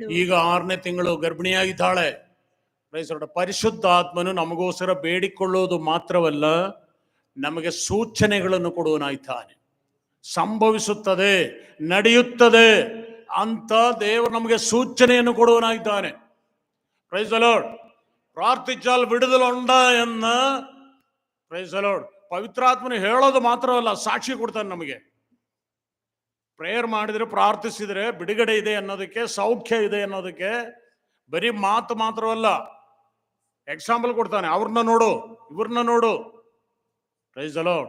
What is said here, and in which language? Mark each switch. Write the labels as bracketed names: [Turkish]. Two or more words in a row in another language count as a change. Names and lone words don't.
[Kannada] ಈಗ 6ನೇ ತಿಂಗಳು ಗರ್ಭಿಣಿಯಾಗಿದ್ದಾಳೆ. ಪರಿಶುದ್ಧಾತ್ಮನು ನಮಗೋಸ್ಕರ ಬೇಡಿಕೊಳ್ಳುವುದು ಮಾತ್ರವಲ್ಲ, ನಮಗೆ ಸೂಚನೆಗಳನ್ನು ಕೊಡುವನಾಯ್ತಾನೆ. ಸಂಭವಿಸುತ್ತದೆ, ನಡೆಯುತ್ತದೆ ಅಂತ ದೇವರು ನಮಗೆ ಸೂಚನೆಯನ್ನು ಕೊಡುವನಾಯ್ತಾನೆ. [English] Praise the Lord. [Malayalam] പ്രാർത്ഥിച്ചാൽ വിടുതലുണ്ട് എന്ന് [English] Praise the Lord [Kannada] ಪವಿತ್ರಾತ್ಮನು ಹೇಳೋದು ಮಾತ್ರವಲ್ಲ, ಸಾಕ್ಷಿ ಕೊಡ್ತಾನೆ ನಮಗೆ. ಪ್ರೇಯರ್ ಮಾಡಿದ್ರೆ, ಪ್ರಾರ್ಥಿಸಿದ್ರೆ ಬಿಡುಗಡೆ ಇದೆ ಅನ್ನೋದಕ್ಕೆ, ಸೌಖ್ಯ ಇದೆ ಅನ್ನೋದಕ್ಕೆ ಬರೀ ಮಾತು ಮಾತ್ರವಲ್ಲ, ಎಕ್ಸಾಂಪಲ್ ಕೊಡ್ತಾನೆ. ಅವ್ರನ್ನ ನೋಡು, ಇವ್ರನ್ನ ನೋಡು. [English] Praise the Lord.